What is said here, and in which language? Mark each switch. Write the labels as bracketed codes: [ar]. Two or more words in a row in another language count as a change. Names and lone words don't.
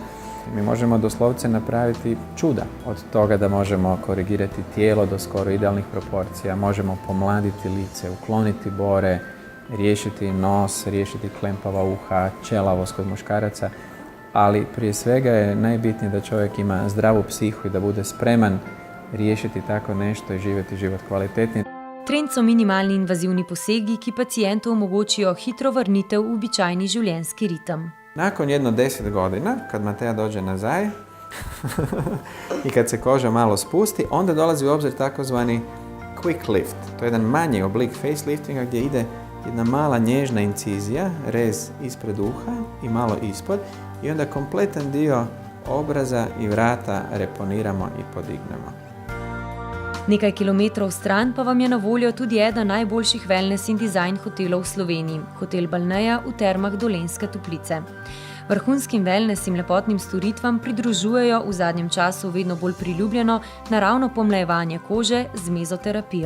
[hr] Mi možemo doslovce napraviti čuda od toga da možemo korigirati tijelo do skoro idealnih proporcija, možemo pomladiti lice, ukloniti bore, riješiti nos, riješiti klempava uha, ćelavost kod muškaraca, ali prije svega je najbitnije da čovjek ima zdravu psihu i da bude spreman riješiti tako nešto i živjeti život kvalitetni. [sl] Trend so minimalni invazivni posegi, ki pacijentu omogočijo hitro vrnitev v običajni življenjski ritem. [hr] Nakon jedno 10 godina, kad Mateja dođe nazaj i kad se koža malo spusti, onda dolazi u obzir takozvani [en] quick lift. [hr] To je jedan manji oblik faceliftinga gdje ide jedna mala nježna incizija, rez ispred uha i malo ispod i onda kompletan dio obraza i vrata reponiramo i podignemo. [sl] Nekaj kilometrov stran pa vam je na voljo tudi eden najboljših wellness in design hotelov v Sloveniji, hotel Balneja v Termah Dolenjske Toplice. Vrhunskim wellness in lepotnim storitvam pridružujejo v zadnjem času vedno bolj priljubljeno naravno pomlajevanje kože z mezoterapijo.